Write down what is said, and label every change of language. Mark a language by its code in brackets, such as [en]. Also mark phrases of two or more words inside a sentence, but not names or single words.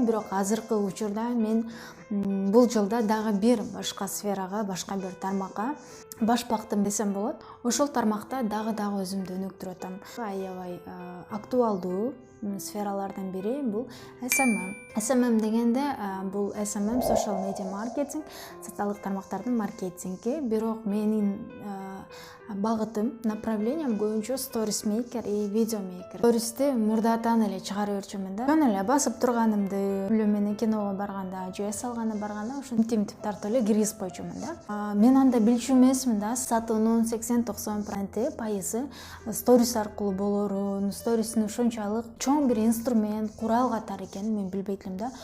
[ky] Бирок азыркы учурда мен бул жылда дагы бир башка сферага, башка бир тармакка баш бактым десем болот. Ошол тармакта дагы өзүмдү өнүктүрүп атам. Аябай актуалдуу сфералардан бири бул SMM. SMM дегенде бул SMM [en] social media marketing, [ky] социалдык тармактардын маркетинги. Бирок менин багытым, направлением көбүнчө [en] stories maker [ky] и видео maker. Стористи мурдатан эле чыгарып жүрчүмүн да. Жөн эле басып турганымды, үлүм менен киного барганда, же эс алганы барганда ошо интимдип тартып эле киргизип койчумун да. Мен анда билчү эмесмин да, сатуунун 80-90% пайызы сторис аркылуу болорун, стористин ошончалык чоң бир инструмент, курал катары экенин мен билбейт элем да.